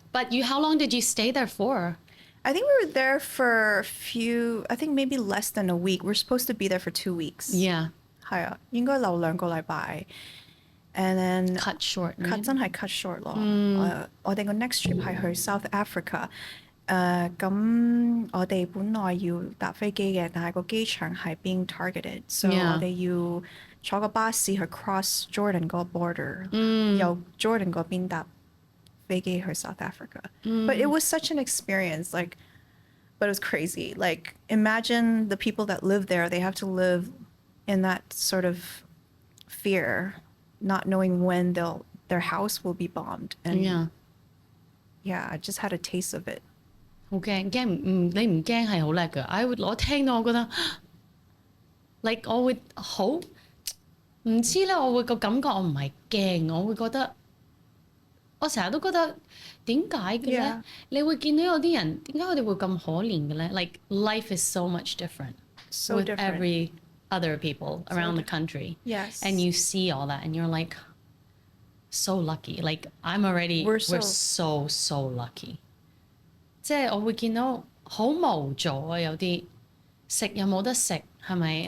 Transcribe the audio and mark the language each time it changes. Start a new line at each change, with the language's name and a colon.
English: But how long did you stay there for? I think we were there for I think maybe less than a week. We're supposed to be there for 2 weeks. Yeah.
Cantonese: 係啊，應該留2個禮拜。
English: And then cut short.
Cantonese: cut 真係 cut short 咯。 我哋個 next trip 係去 South Africa。咁我哋本來要搭飛機嘅，但係個機場係
English: being targeted，
Cantonese: so 我哋要坐個巴士去 cross Jordan 個 border，由 Jordan 嗰邊搭飛機去 South Africa.
English: But it was such an experience, like, but it was crazy. Like, imagine the people that live there, they have to live in that sort of fear, not knowing when their house will be bombed. And yeah, I just had a taste of it.
Cantonese: 好驚你唔驚係好叻㗎。我聽到我覺得 like 我會好唔知咧，我會個感覺我唔係驚，我會覺得我成日都覺得點解嘅咧？你會見到有啲人點解佢哋會咁可憐嘅咧？
English: Like life is so much different. So with different. every other people around the country. Yes. And you see all that and you're like so lucky. Like we're so lucky.
Cantonese: 即係我會見到好無助啊，有啲食又冇得食，係咪？